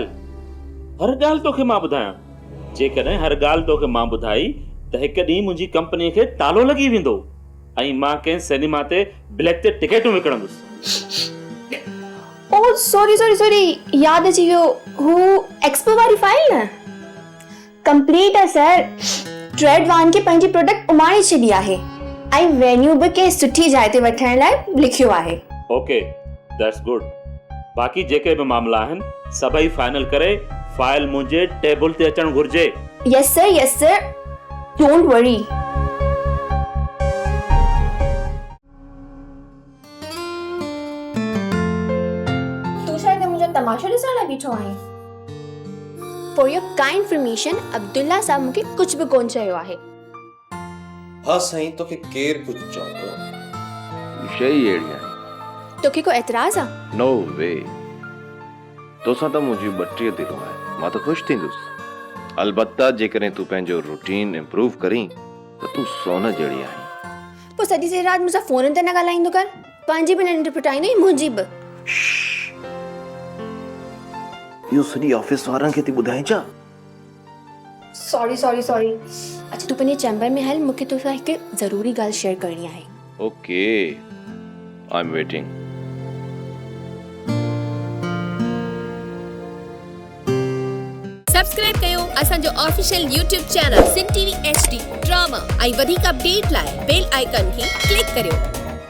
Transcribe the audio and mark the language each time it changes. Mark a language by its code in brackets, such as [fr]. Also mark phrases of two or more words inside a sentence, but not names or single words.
[sd] हर ॻाल्हि तोखे मां ॿुधायां। जेकॾहिं हर ॻाल्हि तोखे मां ॿुधाई त हिकु ॾींहुं मुंहिंजी कंपनीअ खे तालो लॻी वेंदो ऐं मां कंहिं सिनेमा ते ब्लैक ते टिकटूं विकिणंदुसि। [en] oh sorry [sd] यादि अची वियो। हू एक्सपो वारी फाइल न कंप्लीट आहे सर। ट्रेड वान खे पंहिंजी प्रोडक्ट उमाणे छॾी आहे ऐं वेन्यू बि कंहिं सुठी जाइ ते वठण लाइ लिखियो आहे। [en] OK, that's good. [sd] बाक़ी जेके बि मामला आहिनि सभई फाइनल करे फाइल मुंहिंजे टेबल ते अचण घुर्जे। [en] yes sir, don't worry. [hi] तू शायद मुझे तमाशा [sd] ॾिसण लाइ बीठो आहीं। [en] for your kind information [sd] अब्दुल्ला साहब मूंखे कुझु बि कोन चयो आहे। हाँ साईं, तोखे केर कुछ चवंदो? शई अहिड़ी आहे। तोखे को एतराज़ आहे? [en] no way. [sd] तोसां त मुंहिंजी 32 दिलूं आहे, मां त ख़ुशि थींदुसि। अलबत्ता जेकॾहिं तूं पंहिंजो [en] routine improve [sd] करीं त तूं सोन जहिड़ी आहीं। पोइ सॼी सॼी राति मूंसां फ़ोन ते न ॻाल्हाईंदो कर, पंहिंजी बि निंड पुटाईंदो मुंहिंजी बि। इहो सॼी ऑफिस वारनि खे थी ॿुधाए छा? सॉरी। अच्छा तूं पंहिंजे चैम्बर में हल, मूंखे तोसां हिकु ज़रूरी ॻाल्हि शेयर करणी आहे। [en] OK, I am waiting. [sd] सब्सक्राइब कयो असांजो [en] official YouTube channel [sd] सिन टीवी HD ड्रामा ऐं वधीक अपडेट लाइ [en] bell icon [sd] खे क्लिक करियो।